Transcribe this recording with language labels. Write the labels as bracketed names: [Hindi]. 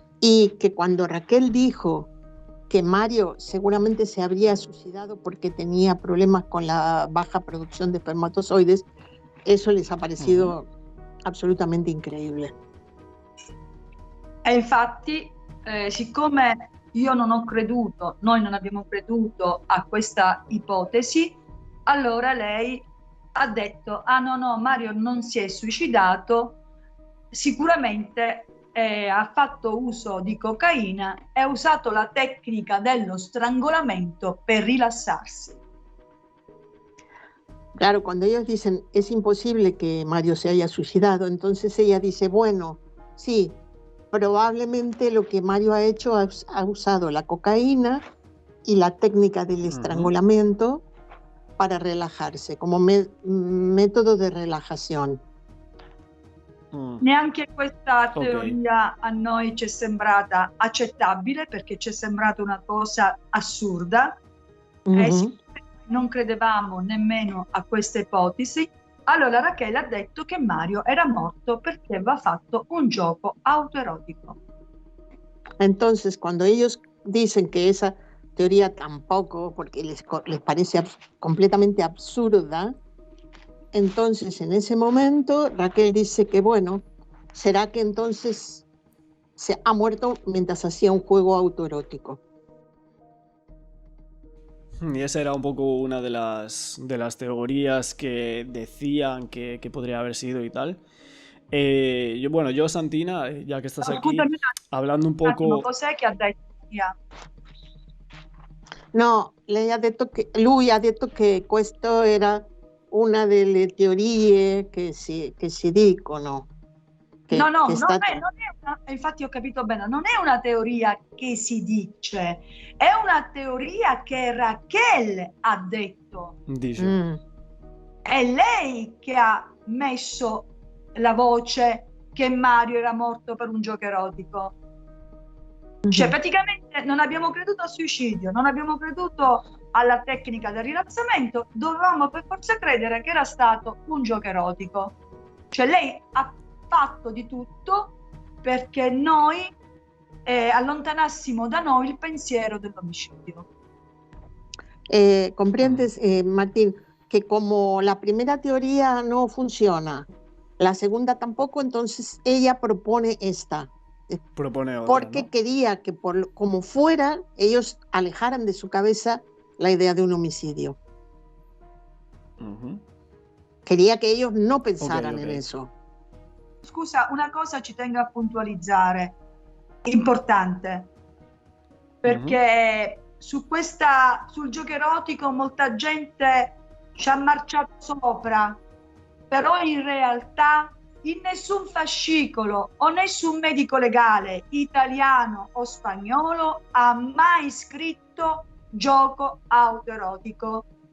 [Spanish] Y que cuando Raquel dijo que Mario seguramente se habría suicidado porque tenía problemas con la baja producción de espermatozoides, eso les ha parecido absolutamente increíble. [Italian] E infatti, siccome io non ho creduto, noi non abbiamo creduto a questa ipotesi, allora lei ha detto: ah no, Mario non si è suicidato, sicuramente ha fatto uso di cocaina e ha usato la tecnica dello strangolamento per rilassarsi. [Spanish] Claro, cuando ellos dicen es imposible que Mario se haya suicidado, entonces ella dice, bueno, sí, probablemente lo que Mario ha hecho ha usado la cocaína y la técnica del estrangulamiento para relajarse, como método de relajación. [Italian] Neanche questa teoria a noi ci è sembrata accettabile, perché ci è sembrata una cosa assurda e non credevamo nemmeno a questa ipotesi. Allora Raquel ha detto che Mario era morto perché aveva fatto un gioco autoerotico. [Spanish] Entonces, cuando ellos dicen que esa teoría tampoco, porque les parece completamente absurda. Entonces, en ese momento, Raquel dice que, bueno, ¿será que entonces se ha muerto mientras hacía un juego autoerótico? Y esa era un poco una de las teorías que decían que podría haber sido y tal. Yo, Santina, ya que estás aquí, [Italian] Scusami [Spanish] hablando un [Italian] un attimo, [Spanish] poco... [Italian] cos'è che ha detto? No, lui ha detto che questo era una delle teorie che si dicono. No, non è infatti ho capito bene, non è una teoria che si dice, è una teoria che Raquel ha detto. Dice. È lei che ha messo la voce che Mario era morto per un gioco erotico. Cioè, praticamente non abbiamo creduto al suicidio, non abbiamo creduto alla tecnica del rilassamento, dovevamo per forza credere che era stato un gioco erotico. Cioè, lei ha fatto di tutto perché noi allontanassimo da noi il pensiero dell'omicidio. [Spanish] ¿Comprendes, Martín, que como la primera teoría no funciona, la segunda tampoco, entonces ella propone esta? Propone otra, porque ¿no? quería que como fuera ellos alejaran de su cabeza la idea de un homicidio. Quería que ellos no pensaran en eso. [Italian] Scusa, una cosa ci tengo a puntualizzare, importante, perché sul gioco erotico molta gente ci ha marciato sopra, però in realtà in nessun fascicolo o nessun medico legale italiano o spagnolo ha mai scritto gioco autoerotico.